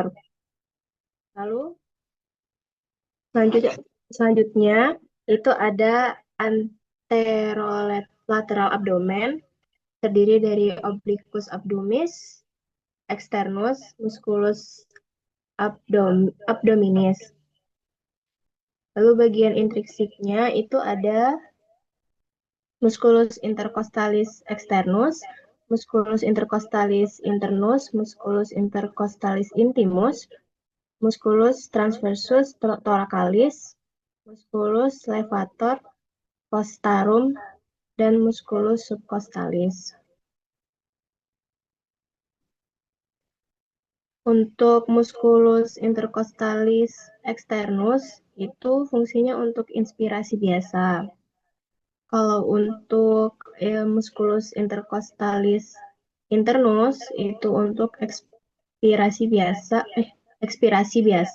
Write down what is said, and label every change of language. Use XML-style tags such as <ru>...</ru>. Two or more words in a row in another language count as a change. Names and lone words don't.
<id>Lalu selanjutnya itu ada</id> <la>anterolateral abdomen,</la> <id>terdiri dari</id> <la>obliquus abdominis, externus, musculus abdominis.</la> <id>Lalu bagian intrinsiknya itu ada</id> <la>musculus intercostalis externus, musculus intercostalis internus, musculus intercostalis intimus, musculus transversus thoracalis, musculus levator costarum, dan musculus subcostalis.</la> <id>Untuk</id> <la>musculus intercostalis externus</la> <id>itu fungsinya untuk inspirasi biasa. Kalau untuk</id> <la>musculus intercostalis internus</la> <id>itu untuk ekspirasi biasa.</id>